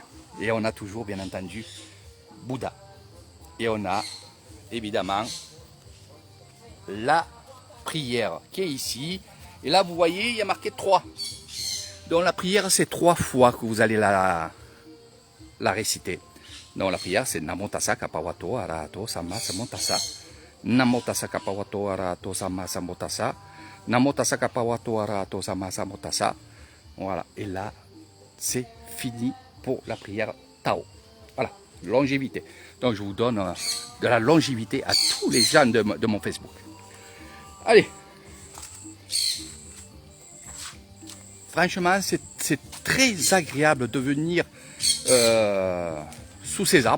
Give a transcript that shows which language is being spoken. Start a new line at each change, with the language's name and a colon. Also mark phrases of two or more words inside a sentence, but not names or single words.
French: Et on a toujours, bien entendu, Bouddha. Et on a, évidemment, la prière qui est ici. Et là, vous voyez, il y a marqué 3. Donc la prière, c'est 3 fois que vous allez la réciter. Donc la prière, c'est
Pali: Namo Tassa Kapawato Arahato Samma Sambuddhassa. Namo Tassa Kapawato Arahato Samma Sambuddhassa. Namo Tassa Kapawato Arahato Samma Sambuddhassa.
French: Voilà. Et là, c'est fini pour la prière Tao. Voilà. Longévité. Donc je vous donne de la longévité à tous les gens de mon Facebook. Allez. Franchement, c'est très agréable de venir sous ces arbres.